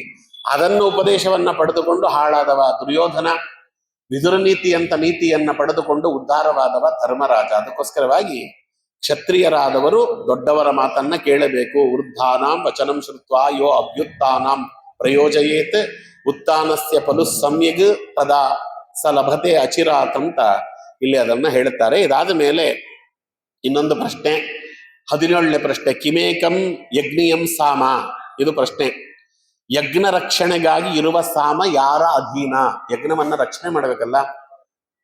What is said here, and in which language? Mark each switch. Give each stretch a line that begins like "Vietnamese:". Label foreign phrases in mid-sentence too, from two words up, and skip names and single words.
Kannada: ಅದನ್ನು ಉಪದೇಶವನ್ನ ಪಡೆದುಕೊಂಡು ಹಾಳಾದವ ದುರ್ಯೋಧನ. ವಿದುರ ನೀತಿ ಅಂತ ನೀತಿಯನ್ನ ಪಡೆದುಕೊಂಡು ಉದ್ಧಾರವಾದವ ಧರ್ಮರಾಜ. ಅದಕ್ಕೋಸ್ಕರವಾಗಿ ಕ್ಷತ್ರಿಯರಾದವರು ದೊಡ್ಡವರ ಮಾತನ್ನ ಕೇಳಬೇಕು.
Sanskrit: ವೃದ್ಧಾನಾಂ ವಚನಂ ಶ್ರುತ್ವಾ ಯೋ ಅಭ್ಯುತ್ಥಾನಾಂ ಪ್ರಯೋಜಯೇತ್ ಉತ್ಥಾನಸ್ಯ ಫಲು ಸಮ್ಯಗ್ ತದಾ ಸ ಲಭತೆ ಅಚಿರಾತ್
Kannada: ಅಂತ ಇಲ್ಲಿ ಅದನ್ನ ಹೇಳ್ತಾರೆ. ಇದಾದ ಮೇಲೆ ಇನ್ನೊಂದು ಪ್ರಶ್ನೆ, 17ನೇ ಪ್ರಶ್ನೆ,
Sanskrit: ಕಿಮೇಕಂ ಯಜ್ಞಿಯಂ ಸಾಮ.
Kannada: ಇದು ಪ್ರಶ್ನೆ. ಯಜ್ಞ ರಕ್ಷಣೆಗಾಗಿ ಇರುವ ಸಾಮ ಯಾರ ಅಧೀನ? ಯಜ್ಞವನ್ನ ರಕ್ಷಣೆ ಮಾಡಬೇಕಲ್ಲ.